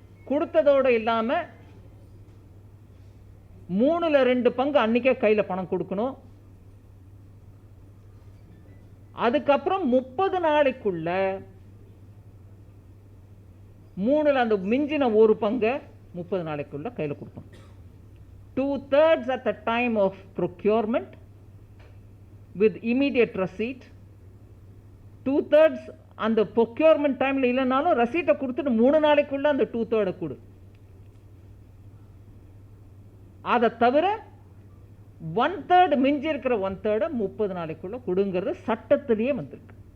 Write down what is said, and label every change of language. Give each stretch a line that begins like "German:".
Tamil: கொடுத்ததோடு இல்லாமல் 3/2 பங்கு அன்றைக்கே கையில் பணம் கொடுக்கணும். அதுக்கப்புறம் 30 நாளைக்குள்ள 3ல் அந்த மிஞ்சின ஒரு பங்கை 30 நாளைக்குள்ள கையில் கொடுக்கணும்.
English: 2/3 at the time of procurement with immediate receipt.
Tamil: 2/3 அந்த ப்ரொக்யூர்மெண்ட் டைமில் இல்லைனாலும் ரசீட்டை கொடுத்துட்டு 3 நாளைக்குள்ள அந்த 2/3 கொடு. அதை தவிர 1/3 மிஞ்சி இருக்கிற 1/3 30 நாளைக்குள்ள கொடுங்கிறது சட்டத்திலேயே வந்திருக்கு.